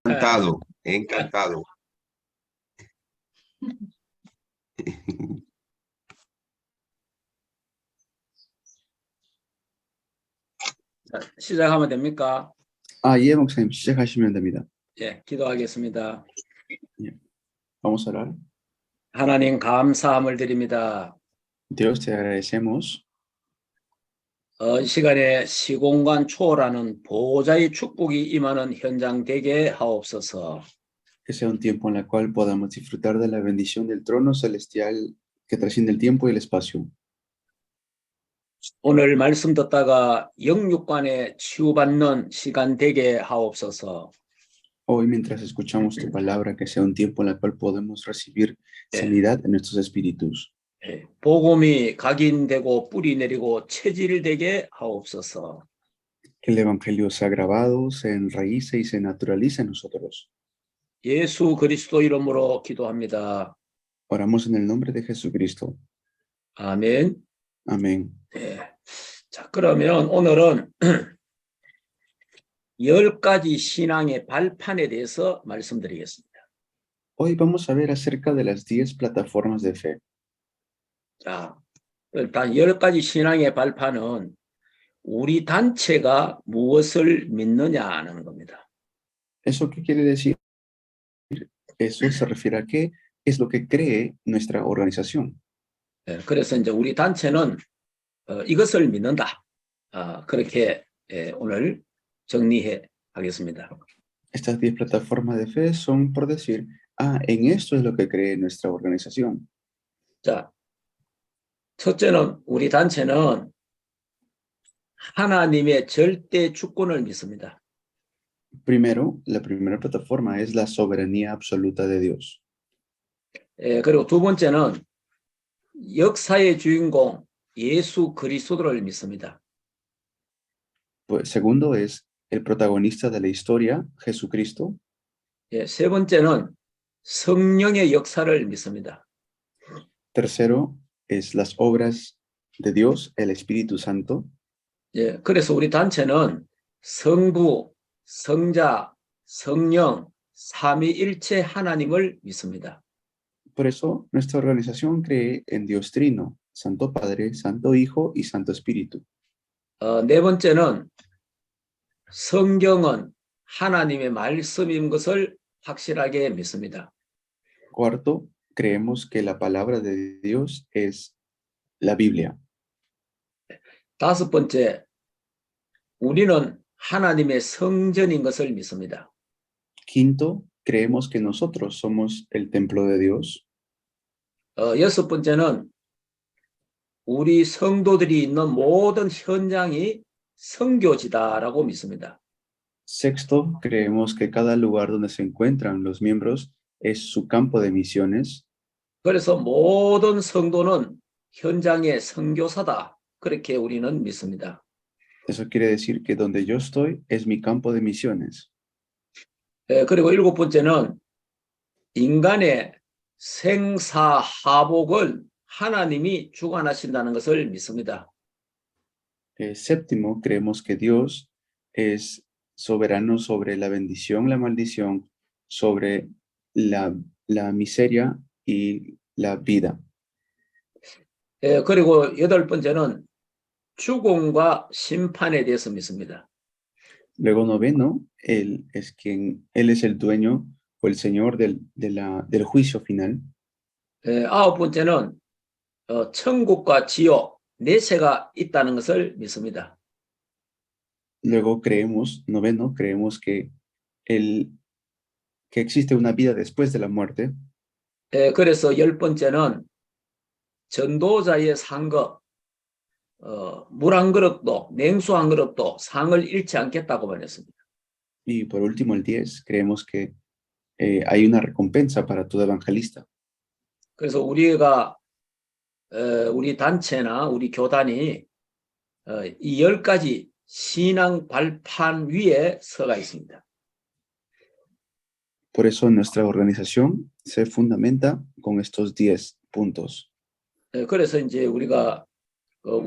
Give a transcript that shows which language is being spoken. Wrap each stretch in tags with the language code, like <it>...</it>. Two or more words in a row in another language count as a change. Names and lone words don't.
<es>Encantado, encantado.</es> <ko>자, 시작하면 됩니까? 예, 목사님 시작하시면 됩니다. 예, 기도하겠습니다.</ko> <es>Vamos a orar.</es> <ko>하나님 감사함을 드립니다.</ko> <es>Dios, te agradecemos</es> <ko>이 시간에 시공간 초월하는 보호자의 축복이 임하는 현장 되게 하옵소서.</ko> <es>que sea un tiempo en el cual podamos disfrutar de la bendición del trono celestial que trasciende el tiempo y el espacio.</es> <ko>오늘 말씀 듣다가 영육간에 치유받는 시간 되게 하옵소서.</ko> <es>Hoy, mientras escuchamos tu palabra, que sea un tiempo en el cual podemos recibir sanidad en nuestros espíritus.</es> <ko>예, 복음이 각인되고 뿌리 내리고 체질되게 하옵소서.</ko> <es>Que el evangelio sea grabado, se enraíce y se naturalice en nosotros.</es> <ko>예수 그리스도 이름으로 기도합니다.</ko> <es>Oramos en el nombre de Jesucristo.</es> <ko>아멘.</ko> <es>Amén.</es> <ko>예. 자, 그러면 오늘은 10가지 신앙의 발판에 대해서 말씀드리겠습니다.</ko> <es>Hoy vamos a ver acerca de las 10 plataformas de fe.</es> <ko>자, 일단 10가지 신앙의 발판은 우리 단체가 무엇을 믿느냐는 겁니다.</ko> <es>¿Eso qué quiere decir? Eso se refiere a qué es lo que cree nuestra organización.</es> <ko>예, 그래서 이제 우리 단체는 이것을 믿는다. 그렇게 오늘 정리해 하겠습니다.</ko> <es>Estas 10 plataformas de fe son por decir, en esto es lo que cree nuestra organización.</es> <ko>자, 첫째는 우리 단체는 하나님의 절대 주권을 믿습니다.</ko> <es>Primero, la primera plataforma es la soberanía absoluta de Dios.</es> <ko>그리고 두 번째는 역사의 주인공 예수 그리스도를 믿습니다.</ko> <es>Pues, segundo es el protagonista de la historia, Jesucristo.</es> <ko>세 번째는 성령의 역사를 믿습니다.</ko> <es>Tercero es las obras de Dios, el Espíritu Santo.</es> <ko>그래서 우리 단체는 성부, 성자, 성령, 삼위일체 하나님을 믿습니다.</ko> <es>Por eso, nuestra organización cree en Dios Trino, Santo Padre, Santo Hijo y Santo Espíritu.</es> <ko>네 번째는 성경은 하나님의 말씀인 것을 확실하게 믿습니다.</ko> <es>Cuarto, creemos que la palabra de Dios es la Biblia.</es> <ko>다섯 번째, 우리는 하나님의 성전인 것을 믿습니다.</ko> <es>Quinto, creemos que nosotros somos el templo de Dios.</es> <ko>여섯 번째는 우리 성도들이 있는 모든 현장이 선교지다라고 믿습니다.</ko> <es>Sexto, creemos que cada lugar donde se encuentran los miembros es su campo de misiones.</es> <ko>그래서 모든 성도는 현장의 선교사다. 그렇게 우리는 믿습니다.</ko> <es>Eso quiere decir que donde yo estoy es mi campo de misiones.</es> <ko>그리고 일곱 번째는 인간의 생사하복을 하나님이 주관하신다는 것을 믿습니다.</ko> <es>Séptimo, creemos que Dios es soberano sobre la bendición, la maldición, sobre la miseria y la vida.</es> <ko>그리고 여덟 번째는 죽음과 심판에 대해서 믿습니다.</ko> <es>Luego noveno, Él es el dueño o el señor del juicio final.</es> <ko>아홉 번째는 천국과 지옥, 내세가 있다는 것을 믿습니다.</ko> <es>Luego noveno, creemos que existe una vida después de la muerte.</es> <ko>그래서 열 번째는 전도자의 상급, 물 한 그릇도, 냉수 한 그릇도 상을 잃지 않겠다고 말했습니다.</ko> <es>Y por último, el 10, creemos que hay una recompensa para todo evangelista.</es> <ko>그래서 우리 단체나 우리 교단이 이 10가지 신앙 발판 위에 서가 있습니다.</ko> <es>Por eso nuestra organización se fundamenta con estos 10 puntos.</es> <ko>그래서 이제 우리가 이제 신조가 있잖아요. 각 교단에 신조가 있지 않습니까?</ko> <es>Por eso nuestra organización tiene 10</es>